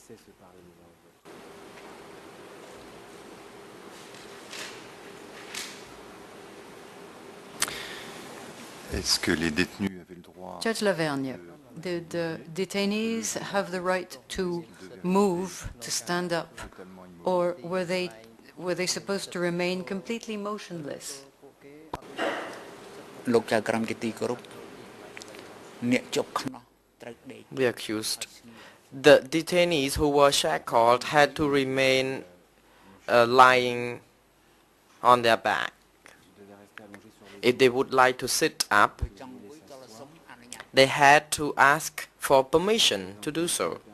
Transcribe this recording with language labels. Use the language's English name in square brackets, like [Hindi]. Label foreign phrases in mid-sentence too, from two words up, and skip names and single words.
[English] Judge Lavergne, did detainees have the right to move, to stand up, or were they supposed to remain completely motionless? [Khmer] លោកចៅក្រមជាទីគោរពអ្នកជាប់ខ្នោះត្រូវដេក [English] The accused. The detainees who were shackled had to remain lying on their back. If they would like to sit up, they had to ask for permission to do so.